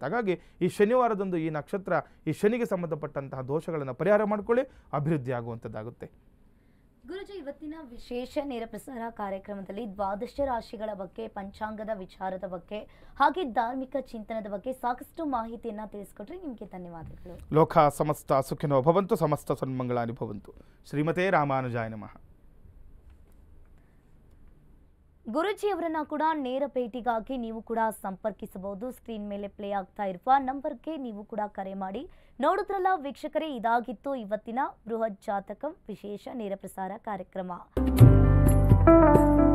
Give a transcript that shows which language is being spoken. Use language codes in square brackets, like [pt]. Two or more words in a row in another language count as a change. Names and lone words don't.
[kn] ಹಾಗಾಗಿ ಈ ಶನಿವಾರದಂದು ಈ ನಕ್ಷತ್ರ ಈ ಶನಿಗೆ ಸಂಬಂಧಪಟ್ಟಂತಹ ದೋಷಗಳನ್ನು ಪರಿಹಾರ ಮಾಡ್ಕೊಳ್ಳಿ, ಅಭಿವೃದ್ಧಿ ಆಗುವಂಥದ್ದಾಗುತ್ತೆ. ಗುರುಜಿ, ಇವತ್ತಿನ ವಿಶೇಷ ನೇರ ಪ್ರಸಾರ ಕಾರ್ಯಕ್ರಮದಲ್ಲಿ ದ್ವಾದಶ ರಾಶಿಗಳ ಬಗ್ಗೆ, ಪಂಚಾಂಗದ ವಿಚಾರದ ಬಗ್ಗೆ, ಹಾಗೆ ಧಾರ್ಮಿಕ ಚಿಂತನದ ಬಗ್ಗೆ ಸಾಕಷ್ಟು ಮಾಹಿತಿಯನ್ನು ತಿಳಿಸ್ಕೊಟ್ರಿ. ನಿಮಗೆ ಧನ್ಯವಾದಗಳು. [sa] ಲೋಕ ಸಮಸ್ತ ಸುಖಿನೋ ಭವಂತು, ಸಮಸ್ತ ಸನ್ಮಂಗಳಾನಿ ಭವಂತು. ಶ್ರೀಮತೆ ರಾಮಾನುಜಾಯ ನಮಃ. [kn] ಗುರುಜಿಯವರನ್ನ ಕೂಡ ನೇರ ಭೇಟಿಗಾಗಿ ನೀವು ಕೂಡ ಸಂಪರ್ಕಿಸಬಹುದು. ಸ್ಕ್ರೀನ್ ಮೇಲೆ ಪ್ಲೇ ಆಗ್ತಾ ಇರುವ ನಂಬರ್ಗೆ ನೀವು ಕೂಡ ಕರೆ ಮಾಡಿ. ನೋಡಿದ್ರಲ್ಲ ವೀಕ್ಷಕರೇ, ಇದಾಗಿತ್ತು ಇವತ್ತಿನ ಬೃಹತ್ ಜಾತಕಂ ವಿಶೇಷ ನೇರ ಪ್ರಸಾರ ಕಾರ್ಯಕ್ರಮ.